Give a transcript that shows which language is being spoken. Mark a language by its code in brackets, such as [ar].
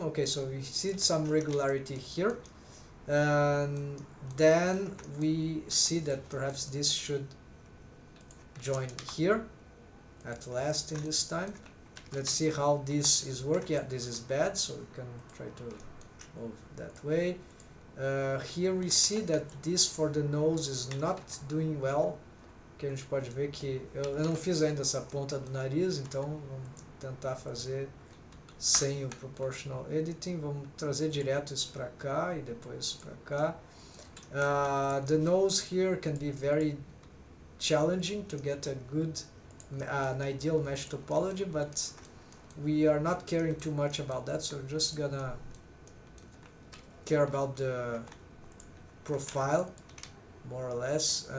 [en] Okay, so we see some regularity here, and then we see that perhaps this should join here at last in this time. Let's see how this is working. Yeah, this is bad, so we can try to move that way. Here we see that this for the nose is not doing well. [pt] Que a gente pode ver que eu não fiz ainda essa ponta do nariz, então vamos tentar fazer sem o proportional editing. Vamos trazer direto isso para cá e depois para cá. [en] The nose here can be very challenging to get a good an ideal mesh topology, but we are not caring too much about that, so we're just gonna care about the profile more or less.